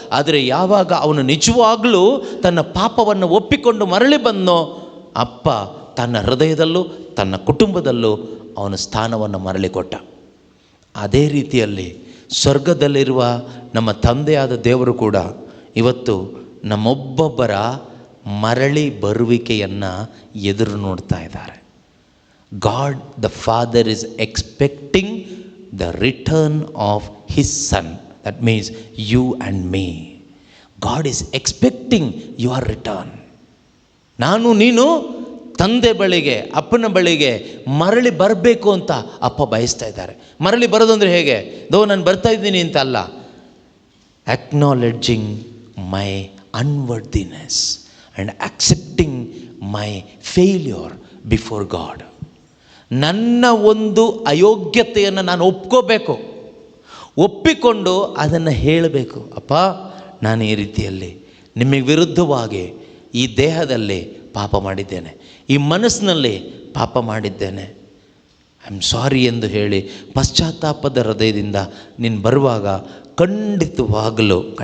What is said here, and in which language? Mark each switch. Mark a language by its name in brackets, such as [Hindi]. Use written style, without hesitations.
[Kannada] ಆದರೆ ಯಾವಾಗ ಅವನು ನಿಜವಾಗಲೂ ತನ್ನ ಪಾಪವನ್ನು ಒಪ್ಪಿಕೊಂಡು ಮರಳಿ ಬಂದನೋ, ಅಪ್ಪ ತನ್ನ ಹೃದಯದಲ್ಲೂ ತನ್ನ ಕುಟುಂಬದಲ್ಲೂ ಅವನ ಸ್ಥಾನವನ್ನು ಮರಳಿ ಕೊಟ್ಟ. ಅದೇ ರೀತಿಯಲ್ಲಿ ಸ್ವರ್ಗದಲ್ಲಿರುವ ನಮ್ಮ ತಂದೆಯಾದ ದೇವರು ಕೂಡ ಇವತ್ತು ನಮ್ಮೊಬ್ಬೊಬ್ಬರ ಮರಳಿ ಬರುವಿಕೆಯನ್ನು ಎದುರು ನೋಡ್ತಾ ಇದ್ದಾರೆ. [English] God the Father is expecting the return of His Son. That means you and me. God is expecting your return. [Kannada] ನಾನು ನೀನು ತಂದೆ ಬಳಿಗೆ, ಅಪ್ಪನ ಬಳಿಗೆ ಮರಳಿ ಬರಬೇಕು ಅಂತ ಅಪ್ಪ ಬಯಸ್ತಾ ಇದ್ದಾರೆ. ಮರಳಿ ಬರೋದು ಅಂದರೆ ಹೇಗೆ? ನಾನು ಬರ್ತಾ ಇದ್ದೀನಿ ಅಂತ ಅಲ್ಲ, [English] acknowledging my unworthiness and accepting my failure before God. [Kannada] ನನ್ನ ಒಂದು ಅಯೋಗ್ಯತೆಯನ್ನು ನಾನು ಒಪ್ಕೋಬೇಕು, ಒಪ್ಪಿಕೊಂಡು ಅದನ್ನು ಹೇಳಬೇಕು. ಅಪ್ಪ, ನಾನು ಈ ರೀತಿಯಲ್ಲಿ ನಿಮಗೆ ವಿರುದ್ಧವಾಗಿ ಈ ದೇಹದಲ್ಲಿ ಪಾಪ ಮಾಡಿದ್ದೇನೆ, ಈ ಮನಸ್ಸಿನಲ್ಲಿ ಪಾಪ ಮಾಡಿದ್ದೇನೆ, [English] I am sorry [Kannada] ಎಂದು ಹೇಳಿ ಪಶ್ಚಾತ್ತಾಪದ ಹೃದಯದಿಂದ ನೀನು ಬರುವಾಗ ಖಂಡಿತವಾಗಲು